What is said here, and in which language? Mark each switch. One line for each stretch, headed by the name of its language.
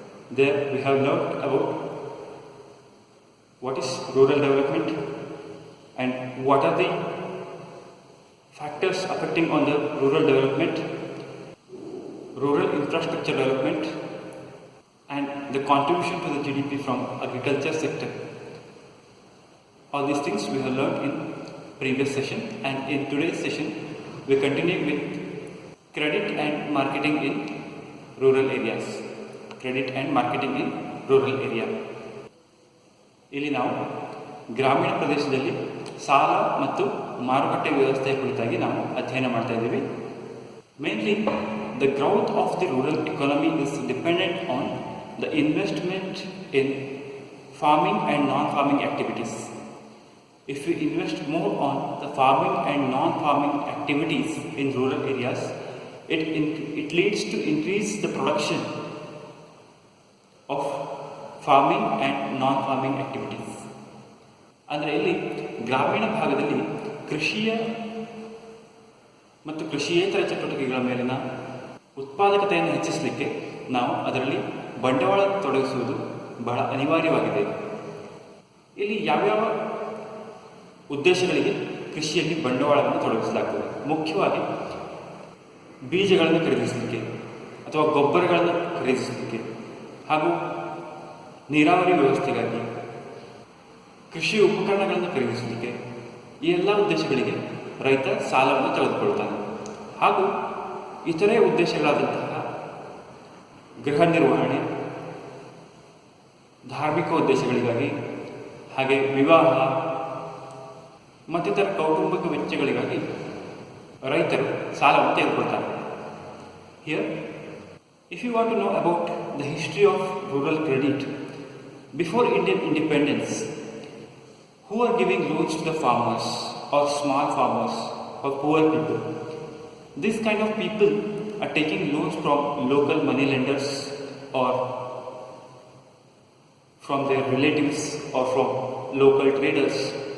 English: There we have learned about what is rural development and what are the factors affecting on the rural development, rural infrastructure development, and the contribution to the GDP from agriculture sector. All these things we have learned in previous session, and in today's session we continue with credit and marketing in rural areas. Credit and marketing in rural area.
Kannada: ಇಲ್ಲಿ ನಾವು ಗ್ರಾಮೀಣ ಪ್ರದೇಶದಲ್ಲಿ ಸಾಲ ಮತ್ತು ಮಾರುಕಟ್ಟೆ ವ್ಯವಸ್ಥೆಯ ಕುರಿತಾಗಿ ನಾವು ಅಧ್ಯಯನ ಮಾಡ್ತಾ ಇದ್ದೀವಿ.
English: Mainly the growth of the rural economy is dependent on the investment in farming and non-farming activities. If we invest more on the farming and non-farming activities in rural areas, it leads to increase the production of farming and non-farming activities.
Kannada: ಅಂದರೆ ಇಲ್ಲಿ ಗ್ರಾಮೀಣ ಭಾಗದಲ್ಲಿ ಕೃಷಿಯ ಮತ್ತು ಕೃಷಿಯೇತರ ಚಟುವಟಿಕೆಗಳ ಮೇಲಿನ ಉತ್ಪಾದಕತೆಯನ್ನು ಹೆಚ್ಚಿಸಲಿಕ್ಕೆ ನಾವು ಅದರಲ್ಲಿ ಬಂಡವಾಳ ತೊಡಗಿಸುವುದು ಬಹಳ ಅನಿವಾರ್ಯವಾಗಿದೆ. ಇಲ್ಲಿ ಯಾವ್ಯಾವ ಉದ್ದೇಶಗಳಿಗೆ ಕೃಷಿಯಲ್ಲಿ ಬಂಡವಾಳವನ್ನು ತೊಡಗಿಸಲಾಗ್ತದೆ? ಮುಖ್ಯವಾಗಿ ಬೀಜಗಳನ್ನು ಖರೀದಿಸಲಿಕ್ಕೆ ಅಥವಾ ಗೊಬ್ಬರಗಳನ್ನು ಖರೀದಿಸಲಿಕ್ಕೆ ಹಾಗೂ ನೀರಾವರಿ ವ್ಯವಸ್ಥೆಗಾಗಿ, ಕೃಷಿ ಉಪಕರಣಗಳನ್ನು ಖರೀದಿಸಲಿಕ್ಕೆ, ಈ ಎಲ್ಲ ಉದ್ದೇಶಗಳಿಗೆ ರೈತ ಸಾಲವನ್ನು ತೆಗೆದುಕೊಳ್ಳುತ್ತಾನೆ. ಹಾಗೂ ಇತರೆ ಉದ್ದೇಶಗಳಾದಂತಹ ಗೃಹ ನಿರ್ವಹಣೆ, ಧಾರ್ಮಿಕ ಉದ್ದೇಶಗಳಿಗಾಗಿ, ಹಾಗೆ ವಿವಾಹ ಮತ್ತಿತರ ಕೌಟುಂಬಿಕ ವೆಚ್ಚಗಳಿಗಾಗಿ ರೈತರು ಸಾಲವನ್ನು ತೆಗೆದುಕೊಳ್ತಾರೆ.
English: Here if you want to know about the history of rural credit before Indian independence, who are giving loans to the farmers or small farmers or poor people? This kind of people are taking loans from local money lenders or from their relatives or from local traders.